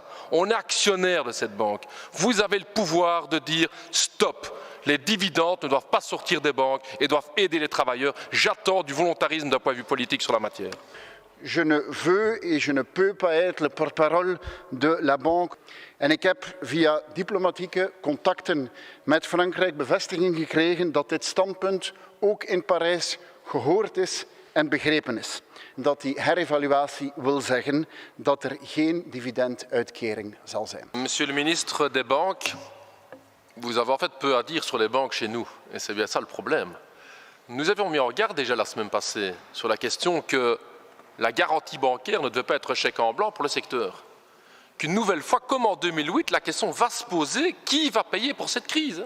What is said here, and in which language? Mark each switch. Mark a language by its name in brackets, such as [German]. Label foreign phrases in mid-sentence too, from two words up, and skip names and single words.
[French] On est actionnaire de cette banque. Vous avez le pouvoir de dire stop. Les dividendes ne doivent pas sortir des banques et doivent aider les travailleurs. J'attends du volontarisme d'un point de vue politique sur la matière. Je ne veux et je ne peux pas être le porte-parole de la bank. [Dutch] En ik heb via diplomatieke contacten met Frankrijk bevestiging gekregen dat dit standpunt ook in Parijs gehoord is en begrepen is. Dat die herevaluatie wil zeggen dat er geen dividenduitkering zal zijn. [French] Monsieur le ministre des banques, vous avez en fait peu à dire sur les banques chez nous, et c'est bien ça le problème. Nous avions mis en garde déjà la semaine passée sur la question que la garantie bancaire ne devait pas être chèque en blanc pour le secteur. Qu'une nouvelle fois, comme en 2008, la question va se poser, qui va payer pour cette crise?